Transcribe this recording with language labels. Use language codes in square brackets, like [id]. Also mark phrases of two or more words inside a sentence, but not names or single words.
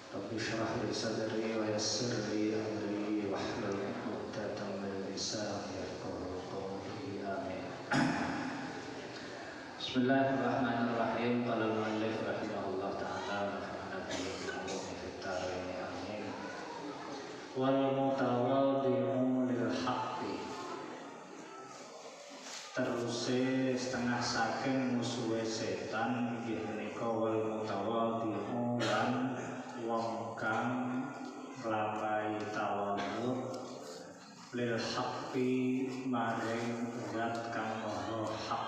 [ar] رب اشرح لي صدري ويسر لي أمري واحلل عقدة من لساني يفقهوا قولي. Amin. بسم الله الرحمن الرحيم. قال المؤلف رحمه الله تعالى ونفعنا به في الدارين. Amin. والمتواضع للحق. [jv] Teruse setengah saking musuhe setan inggih menika [ar] والمتواضع [jv] lan wong kang nglampahi tawadhu [ar] للحق [jv] maring zat kang maha hak.